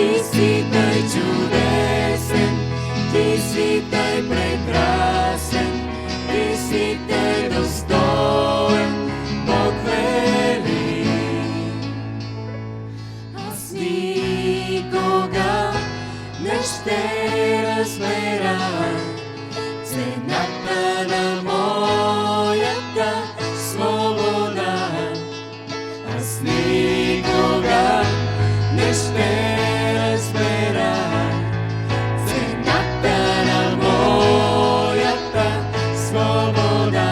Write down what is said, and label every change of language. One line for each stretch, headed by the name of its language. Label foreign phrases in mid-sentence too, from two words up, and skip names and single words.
Croatian: si taj čudesen, ti si taj prekrasen, ti si taj dostojen, Bog veli.
Bulgarian: Аз никога не ще разбера цената на моята свобода. Аз никога не ще разбера цената на моята свобода.